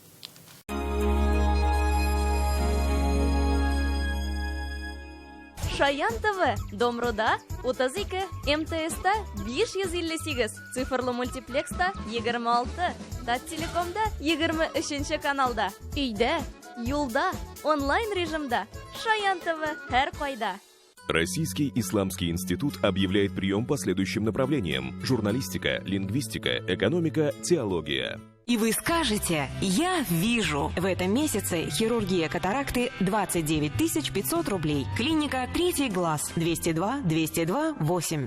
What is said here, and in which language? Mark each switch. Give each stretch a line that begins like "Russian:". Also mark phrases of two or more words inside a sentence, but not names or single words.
Tatar: Шаян ТВ, Домруда 32, МТСта 558, цифрлы мультиплекста 26, Таттелекомда 23 каналда, өйдә, юлда, онлайн режимда. Шаян ТВ һәр кайда.
Russian: Российский исламский институт объявляет прием по следующим направлениям: журналистика, лингвистика, экономика, теология. И вы скажете: я вижу. В этом месяце хирургия катаракты 29 500 рублей. Клиника «Третий глаз» 202-202-8.